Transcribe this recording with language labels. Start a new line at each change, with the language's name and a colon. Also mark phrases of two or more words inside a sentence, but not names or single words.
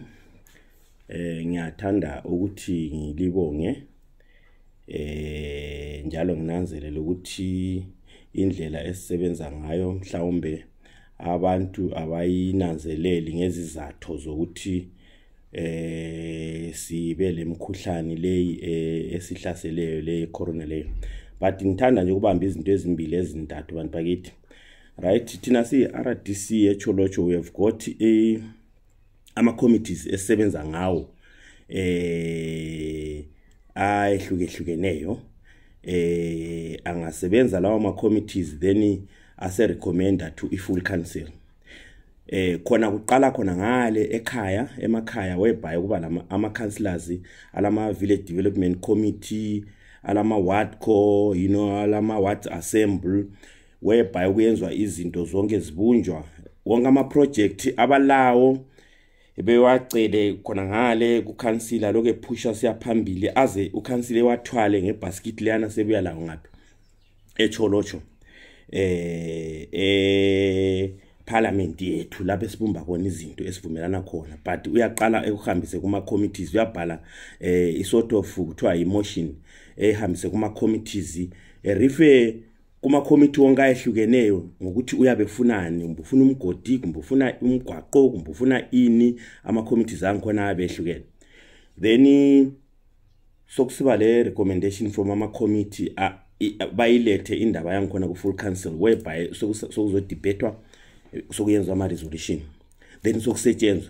North Ndebele: Ngiyathanda ukuthi ngilibonge njalo nginanzelela ukuthi indlela esisebenza ngayo mhlawumbe abantu abayinanzeleli ngezizathu zokuthi sibe lemkhuhlane leyi esihlaseleyo le corona leyo. But ngithanda nje ukubamba izinto ezimbili ezintathu bantu bakithi. Right, thina si RDC eCholocho
English: we have got
North Ndebele: ama committees esisebenza ngawo ayehlukeneyo. Angasebenza lawo ama committees then ase recommenda
English: to full council.
North Ndebele: Khona kuqala khona ngale emakhaya whereby kuba ama councillors alama
English: village development committee
North Ndebele: alama
English: ward co,
North Ndebele: alama
English: ward assembly
North Ndebele: whereby kuyenzwa izinto zonke zibunjwa wonke ama project abalawo bewacele khona ngale ku councillor lokho ephusha siyaphambili aze u councillor wathwale ngebasket leyana sebuya la ngaphi eCholocho parliament yethu lapho esibumba khona izinto esivumelana khona. But uyaqala ukuhambise kuma committees, uyabhala
English: sort of
North Ndebele: kuthiwa emotion ehambise kuma committees refer kuma committee wonke ayehlukeneyo ngokuthi uyabe funani, umbufuna umgodi, umbufuna umgwaqo, umbufuna ini, ama committees angikhona abehlukene. Then sokusiba le
English: recommendation from
North Ndebele: ama committee bayilethe indaba yangikhona ku
English: full council
North Ndebele: whereby sokuzodebate sokuyenzwa ama resolution then sokusetshenzwa.